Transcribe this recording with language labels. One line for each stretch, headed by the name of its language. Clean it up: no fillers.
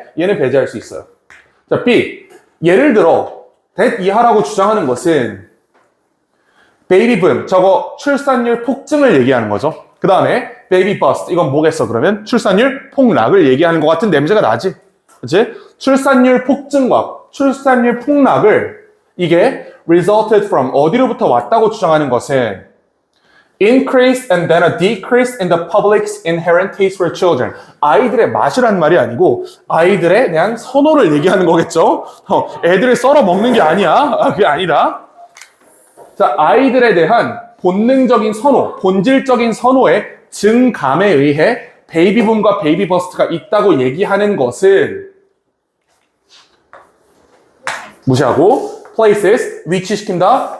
Korean: 얘는 배제할 수 있어요. 자, B. 예를 들어 that 이하라고 주장하는 것은 베이비 붐, 저거 출산율 폭증을 얘기하는 거죠. 그 다음에 baby bust. 이건 뭐겠어? 그러면 출산율 폭락을 얘기하는 것 같은 냄새가 나지. 그치? 출산율 폭증과 출산율 폭락을 이게
English: resulted from
Korean: 어디로부터 왔다고 주장하는 것은
English: increase and then a decrease in the public's inherent taste for children.
Korean: 아이들의 맛이란 말이 아니고 아이들에 대한 선호를 얘기하는 거겠죠? 애들을 썰어 먹는 게 아니야. 그게 아니라. 자, 아이들에 대한 본능적인 선호, 본질적인 선호의 증감에 의해 베이비붐과 베이비버스트가 있다고 얘기하는 것은 무시하고 places, 위치시킨다.